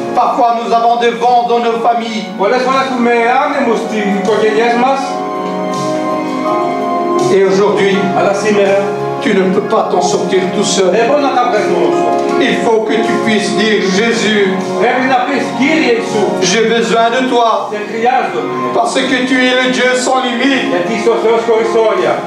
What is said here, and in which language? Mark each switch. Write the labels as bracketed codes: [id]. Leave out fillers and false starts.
[fr] Parfois nous avons des vents dans nos familles. [el] Πολλές φορές έχουμε άνεμους στις οικογένειές μας. [fr] Et aujourd'hui, [el] Αλλά σήμερα [fr] tu ne peux pas t'en sortir tout seul. [el] δεν μπορεί να τα βγάλεις μόνος σου. [fr] Il faut que tu puisses dire Jésus, [el] Πρέπει να πεις Κύριε Ιησού, [fr] j'ai besoin de toi. [el] σε χρειάζομαι. [fr] Parce que tu es le Dieu sans limite. [el] Γιατί είσαι ο Θεός χωρίς όρια.